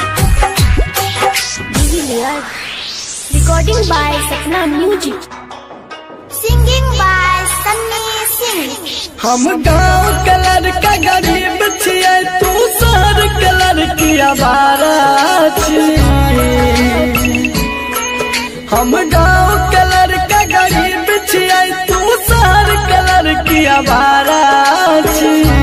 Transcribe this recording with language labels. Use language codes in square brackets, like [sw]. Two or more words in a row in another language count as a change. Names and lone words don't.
[en] Recording by Sapna Music. Singing by Sunny Singh. [mai] हम गाँव कलर का गरीब छिए तू शहर कलर की आवारा छी। हम गाँव कलर का गरीब छिए तू शहर कलर की आवारा छी।